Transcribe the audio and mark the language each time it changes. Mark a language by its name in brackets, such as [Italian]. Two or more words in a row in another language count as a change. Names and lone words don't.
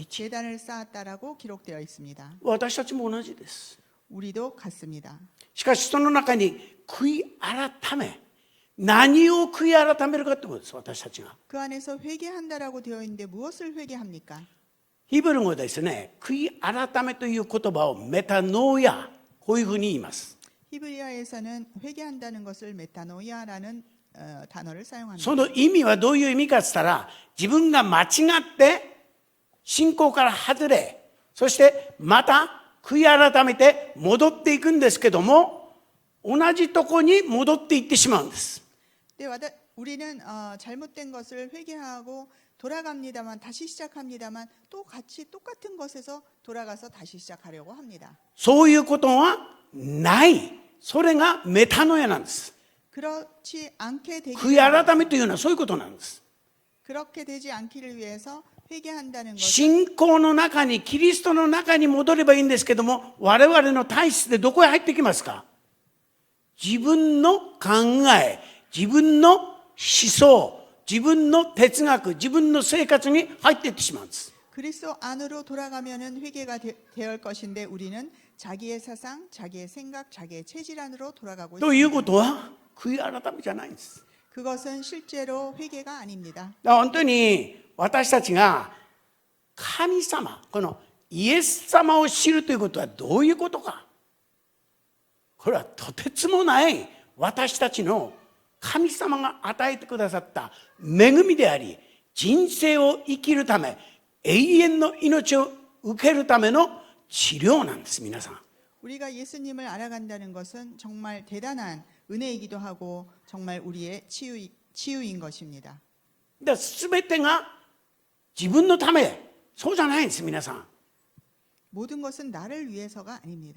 [Korean] 제단을 쌓았다라고 기록되어 있습니다. [Japanese] 私たちも同じです。 [Korean] 우리도 같습니다. [Japanese] しかしその中に悔い改め、何を悔い改めるかということです。私たちが。 [Korean] 그 안에서 회개한다라고 되어 있는데 무엇을 회개합니까? [Japanese] ヒブル語でですね、悔い改めという言葉をメタノーア、こういうふうに言います。 [Korean] 히브리어에서는 회개한다는 것을 메타노이아라는 단어를 사용합니다. [Japanese] その意味はどういう意味かって言ったら、自分が間違って信仰から外れ、そしてまた悔い改めて戻っていくんですけども、同じとこに戻っていってしまうんです。 [Korean] 우리는 잘못된 것을 회개하고 돌아갑니다만 다시 시작합니다만 또 같이 똑같은 것에서 돌아가서 다시 시작하려고 합니다. [Japanese] そういうことはない。それがメタノヤなんです。 [Korean] 그렇지 않게 되기 [Japanese] 悔い改めというのはそういうことなんです。 [Korean] 그렇게 되지 않기를 위해서 회개한다는 것은 [Japanese] 信仰の中にキリストの中に戻ればいいんですけども、我々の体質でどこへ入ってきますか？自分の考え、自分の思想、自分の哲学、自分の生活に入っていってしまうんです。 [Korean] 그리스도 안으로 돌아가면은 회개가 되어야 것인데 우리는 자기의 사상, 자기의 생각, 자기의 체질 안으로 돌아가고 [Japanese] という [Korean] 있습니다. [Japanese] ことは悔い改めじゃないんです。 [Korean] 그것은 실제로 회개가 아닙니다. [Japanese] 本当に私たちが神様、このイエス様を知るということはどういうことか。これはとてつもない私たちの神様が与えてくださった恵みであり、人生を生きるため、永遠の命を受けるための治療なんです。皆さん。 [Korean] 우리가 예수님을 알아간다는 것은 정말 대단한 은혜이기도 하고 정말 우리의 치유인 것입니다. [Japanese] 全てが自分のため、そうじゃないんです。皆さん。 [Korean] 모든 것은 나를 위해서가 아닙니다.